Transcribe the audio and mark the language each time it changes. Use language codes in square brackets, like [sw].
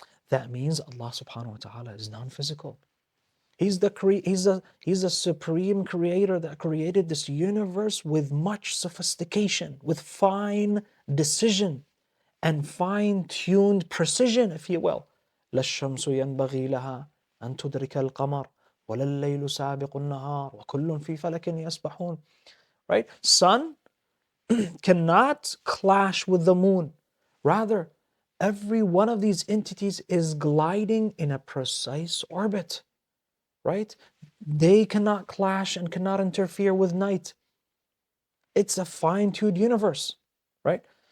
[en] That means Allah subhanahu wa ta'ala is non-physical. He's a supreme creator that created this universe with much sophistication, with fine decision and fine-tuned precision, if you will. [ar] لا الشمس ينبغي لها أن تدرك القمر ولا الليل سابق النهار وكل في فلك يسبحون. [en] Right? Sun cannot clash with the moon. Rather, every one of these entities is gliding in a precise orbit. Right? They cannot clash and cannot interfere with night. It's a fine-tuned universe, right?